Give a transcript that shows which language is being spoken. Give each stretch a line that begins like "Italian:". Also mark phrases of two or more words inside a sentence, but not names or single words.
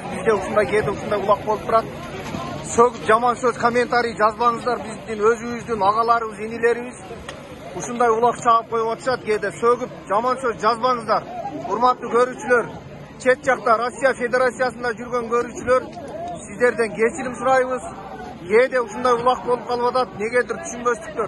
Kyrgyz: Бизде ушунда келди, ушунда улак болуп турат. Сөгүп жаман сөз комментари жазбаңыздар, биздин өзүбүздүн агаларыбыз, инилерибиз ушундай улак чаап коюп атышат. Кээде сөгүп жаман сөз жазбаңыздар. Урматтуу көрүүчүлөр, чет жакта Россия Федерациясында жүргөн көрүүчүлөр, сиздерден кечирим сурайбыз. Кээде ушундай улак болуп калып атат, негедир түшүнбөстүктөр.